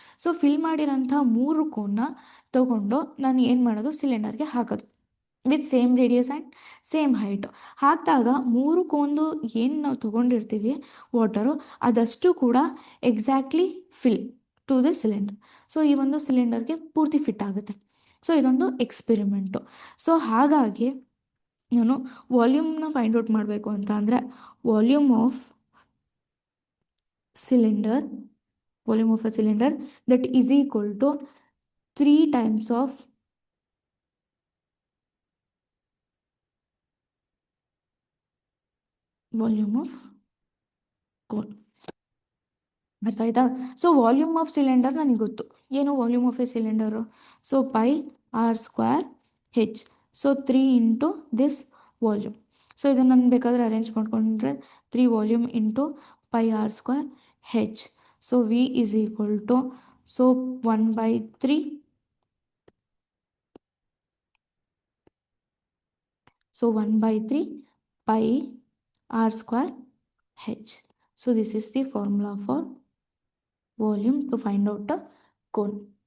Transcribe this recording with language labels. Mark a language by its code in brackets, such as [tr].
[kn] So fill ಮಾಡಿರೋಂಥ 3 ಕೋನ್ನ ತೊಗೊಂಡು ನಾನು ಏನು ಮಾಡೋದು, ಸಿಲಿಂಡರ್ಗೆ ಹಾಕೋದು [en] With same radius and same height. [kn] ಹಾಕಿದಾಗ 3 ಕೋನ್ದು ಏನು ನಾವು ತೊಗೊಂಡಿರ್ತೀವಿ ವಾಟರು, ಅದಷ್ಟು ಕೂಡ exactly [en] Fill to the cylinder. [kn] So ಈ ಒಂದು ಸಿಲಿಂಡರ್ಗೆ ಪೂರ್ತಿ ಫಿಟ್ ಆಗುತ್ತೆ. ಸೊ ಇದೊಂದು ಎಕ್ಸ್ಪೆರಿಮೆಂಟು. ಸೊ ಹಾಗಾಗಿ ನಾನು ವಾಲ್ಯೂಮ್ನ ಫೈಂಡ್ ಔಟ್ ಮಾಡಬೇಕು ಅಂತ ಅಂದರೆ, [en] Volume of cylinder volume of a cylinder that is equal to 3 times of volume of cone. [kn] ಅರ್ಥ ಆಯ್ತಾ? [en] so volume of cylinder [kn] ನನಗೆ ಗೊತ್ತು, ಏನು [en] Volume of a cylinder, so πr² h. [kn] So 3 into this volume. So ಇದನ್ನು ನಾನು ಬೇಕಾದರೆ arrange ಮಾಡ್ಕೊಂಡ್ರೆ 3 volume into πr² h. [en] So V is equal to, so 1/3, so 1/3 πr² h. So this is the formula for volume to find out a cone.